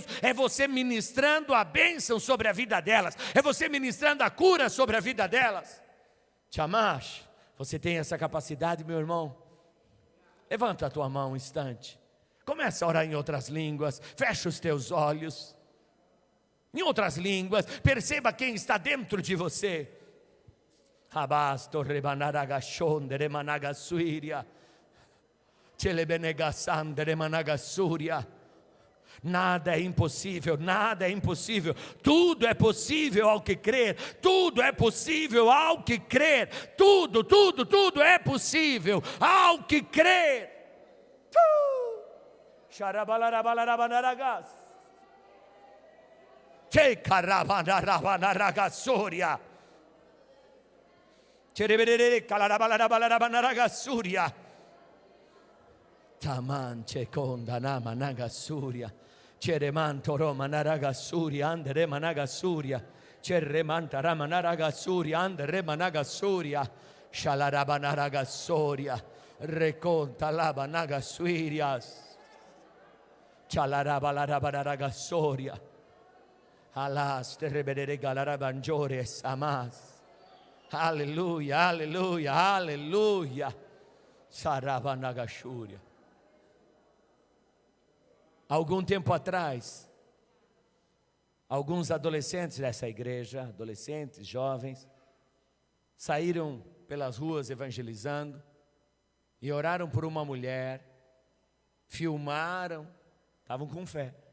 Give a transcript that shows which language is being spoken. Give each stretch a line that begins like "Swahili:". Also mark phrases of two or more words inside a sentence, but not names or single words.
Portuguese: É você ministrando a bênção sobre a vida delas, é você ministrando a cura sobre a vida delas. Chamash, você tem essa capacidade, meu irmão? Levanta a tua mão um instante. Começa a orar em outras línguas, fecha os teus olhos, em outras línguas, perceba quem está dentro de você. Abasto rebanaragashonde remanagasuiria, chelebenegasande remanagasuria. Nada é impossível, nada é impossível. Tudo é possível ao que crer. Tudo é possível ao que crer. Tudo é possível ao que crer. Xarabalarabalabanaragas. Chekarabanarabanaragasuria. Chereberere kalarabalarabalarabanaragasuria. Taman chekonda namanagasuria. Cheremanto romanaragasuria andere managasuria. Cheremanta ramanaragasuria andere managasuria. Shalarabanaragasuria. Reconta labanagasuirias. Chalarabalarabanaragasoria. Alas terebere galarabanjore samas. Aleluia, aleluia, aleluia. Sarabanagashuria. Algum tempo atrás, alguns adolescentes dessa igreja, adolescentes, jovens, saíram pelas ruas evangelizando e oraram por uma mulher, filmaram, estavam com fé.